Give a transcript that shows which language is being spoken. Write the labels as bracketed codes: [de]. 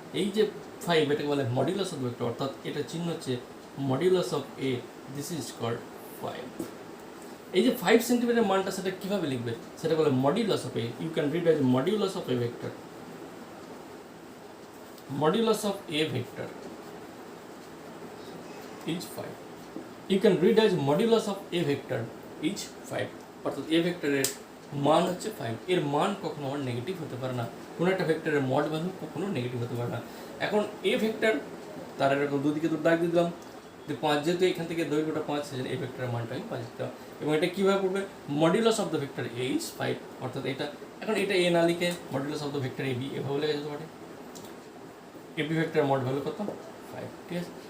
[bn] এই যে 5, এটাকে বলে মডিউলাস অফ দ্য ভেক্টর, অর্থাৎ এটা চিহ্ন হচ্ছে modulus of A, [en] This is called 5। [bn] এই যে 5 সেন্টিমিটার মানটা, সেটা কীভাবে লিখবে, সেটা বলে modulus of A. [en] You can read as modulus of a vector, modulus of a vector is 5. You can read as modulus of a vector is 5, [bn] অর্থাৎ a ভেক্টরের মান হচ্ছে 5। এর মান কখনো আমার নেগেটিভ হতে পারে না, কোনো একটা ভেক্টরের মড ভ্যালু কখনো নেগেটিভ হতে পারে না। এখন a ভেক্টর, তার এরকম দুদিকে তো দাগ দিয়ে দিলাম, 5, যেহেতু এখান থেকে দৈর্ঘ্যটা 5, সেজন্য a ভেক্টরের মানটা আমি 5 দিতে হবে। এবং এটা কীভাবে পড়বে, [en] modulus of the vector a is 5, [bn] অর্থাৎ এটা, এখন এটা a না লিখে modulus of the vector ab এভাবে লেখা যেতে পারে। ab ভেক্টরের মড ভ্যালু কত, 5, ঠিক আছে।